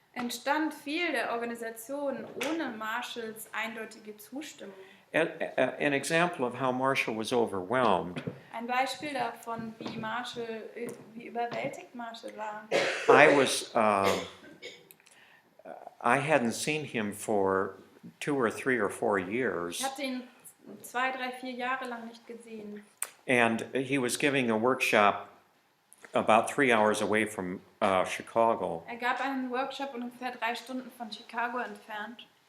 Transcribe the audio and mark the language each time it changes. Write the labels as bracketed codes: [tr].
[de] Entstand viel der Organisation ohne Marshalls eindeutige Zustimmung. [en] An example of how Marshall was overwhelmed. [de] Ein Beispiel davon, wie überwältigt Marshall war. [en] I hadn't seen him for 2 or 3 or 4 years. [de] Ich hatte ihn 2, 3, 4 Jahre lang nicht gesehen. [en] And he was giving a workshop about 3 hours away from Chicago. [de] Er gab einen Workshop ungefähr 3 Stunden von Chicago entfernt.